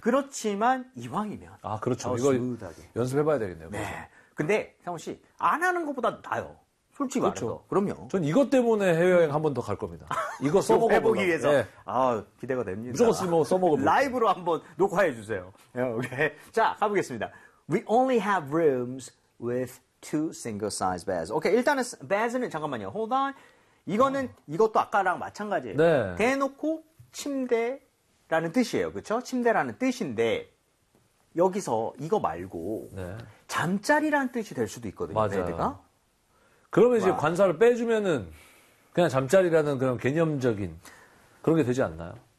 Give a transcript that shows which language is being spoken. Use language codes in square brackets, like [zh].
[ko] 그렇지만 이왕이면 아 그렇죠. 이거 스무드하게. 연습해봐야 되겠네요. 네. 근데 상훈 씨 안 하는 것보다 나아요. 솔직히 그렇죠. 말해서. 그럼요. 전 이것 때문에 해외여행 한 번 더 갈 겁니다. 이거 써먹어 보기 위해서. 네. 아 기대가 됩니다. 무조건 쓰면 써먹어 보고. 라이브로 한번 녹화해 주세요. 오케이. 자 가보겠습니다. [en] We only have rooms with two single size beds. [ko] 오케이. 일단은 beds는 잠깐만요. [en] Hold on. [ko] 이거는 이것도 아까랑 마찬가지예요. 네. 대놓고 침대라는 뜻이에요. 그렇죠? 침대라는 뜻인데. 여기서 이거 말고 네. 잠자리라는 뜻이 될 수도 있거든요. 맞아요. 베드가. 그러면 이제 와. 관사를 빼주면은 그냥 잠자리라는 그런 개념적인 그런 게 되지 않나요?